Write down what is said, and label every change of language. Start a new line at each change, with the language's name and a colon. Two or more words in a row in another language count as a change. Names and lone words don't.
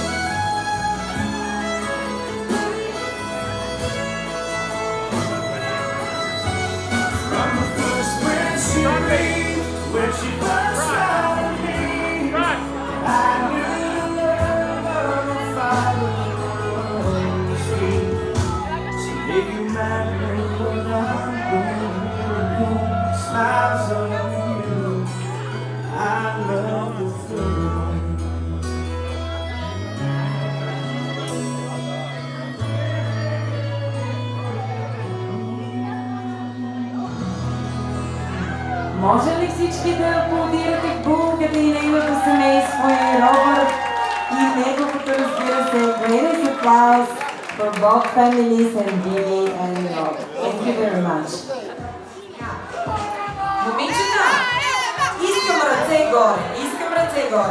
English: From the first breath she breathed, when she first smiled at me, I knew the love of a father must be. She gave you madness, but I'm smiles on you. I love the food.
Bulgarian: Може ли всички да аплодирате булката и нейното семейство и Робърт и неговото, разбира се,
English: greatest applause for both families and Billy and Robert. Thank you very much.
Bulgarian: Момичета, искам ръце горе, искам ръце горе.